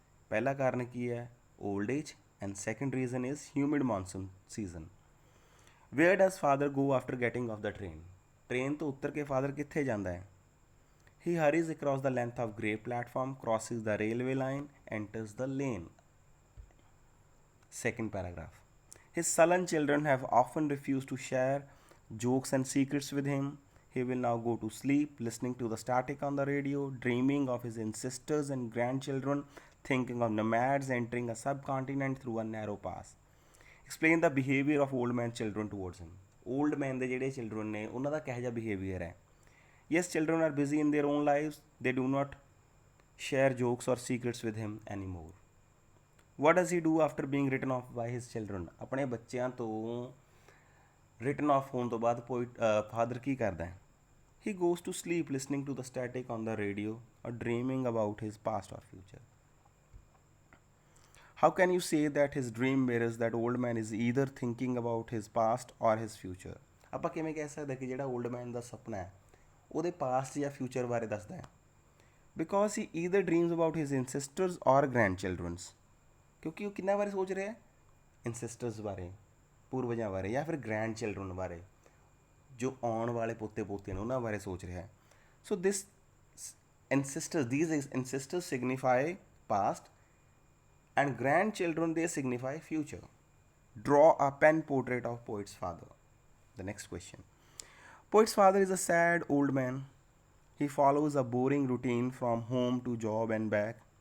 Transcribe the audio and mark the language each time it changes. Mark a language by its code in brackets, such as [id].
[pa] ਪਹਿਲਾ ਕਾਰਨ ਕੀ ਹੈ? [en] Old age, and second reason is humid monsoon season. Where does father go after getting off the train? [pa] Train तो उतर के father कित्थे जांदा है? [en] He hurries across the length of grey platform, crosses the railway line, enters the lane. Second paragraph. His sullen children have often refused to share jokes and secrets with him. He will now go to sleep, listening to the static on the radio, dreaming of his ancestors and grandchildren, thinking of nomads entering a subcontinent through a narrow pass. Explain the behavior of old man children towards him. [pa] Old man ਦੇ ਜਿਹੜੇ children ਨੇ ਉਹਨਾਂ ਦਾ ਕਿਹੋ ਜਿਹਾ behavior ਹੈ? [en] Yes, children are busy in their own lives. They do not share jokes or secrets with him anymore. What does he do after being written off by his children? [pa] ਆਪਣੇ ਬੱਚਿਆਂ ਤੋਂ written off ਹੋਣ ਤੋਂ ਬਾਅਦ father ਕੀ ਕਰਦਾ ਹੈ? [en] He goes to sleep listening to the static on the radio or dreaming about his past or future. How can you say that his dream mirrors that old man is either thinking about his past or his future? [pa] ਆਪਾਂ ਕਿਵੇਂ ਕਹਿ ਸਕਦੇ ਕਿ ਜਿਹੜਾ old man ਦਾ ਸੁਪਨਾ ਹੈ ਉਹਦੇ past ਜਾਂ future ਬਾਰੇ ਦੱਸਦਾ ਹੈ? [en] Because he either dreams about his ancestors or grandchildren's. [pa] ਕਿਉਂਕਿ ਉਹ ਕਿੰਨਾ ਬਾਰੇ ਸੋਚ ਰਿਹਾ ਹੈ? Ancestors ਬਾਰੇ, ਪੂਰਵਜਾਂ ਬਾਰੇ, ਜਾਂ ਫਿਰ grandchildren ਬਾਰੇ, ਜੋ ਆਉਣ ਵਾਲੇ ਪੋਤੇ ਪੋਤੀਆਂ ਨੇ ਉਹਨਾਂ ਬਾਰੇ ਸੋਚ ਰਿਹਾ ਹੈ. [en] So these ancestors signify past, and grandchildren they signify future. Draw a pen portrait of poet's father. The next question. Poet's father is a sad old man. He follows a boring routine from home to job and back.